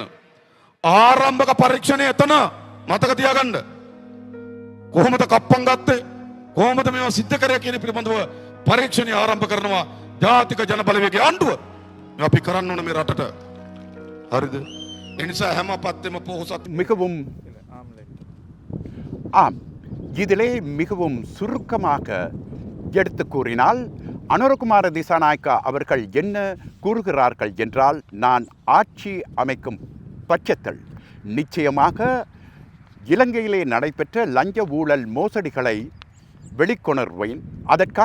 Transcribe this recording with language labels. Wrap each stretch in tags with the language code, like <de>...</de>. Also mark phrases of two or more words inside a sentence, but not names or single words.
<si>ආරම්භක පරීක්ෂණය එතන මතක තියාගන්න. කොහොමද කප්පම් ගත්තේ, කොහොමද මේවා සිද්ධ කරේ කියන පිළිබඳව පරීක්ෂණය ආරම්භ කරනවා ජාතික ජන බලවේගයේ ආණ්ඩුව. අපි කරන්න ඕන මේ රටට. හරිද? ඒ නිසා හැම පත්තෙම පොහොසත්</si> <ta>மிகவும் இதிலே மிகவும் சுருக்கமாக எடுத்து கூறினால், அனுரகுமார திசாநாயக்க அவர்கள் என்ன கூறுகிறார்கள் என்றால், நான் ஆட்சி அமைக்கும் பட்சத்தில் நிச்சயமாக இலங்கையிலே நடைபெற்ற லஞ்ச ஊழல் மோசடிகளை வெளிக்கொணர்வேன், அதற்கான</ta>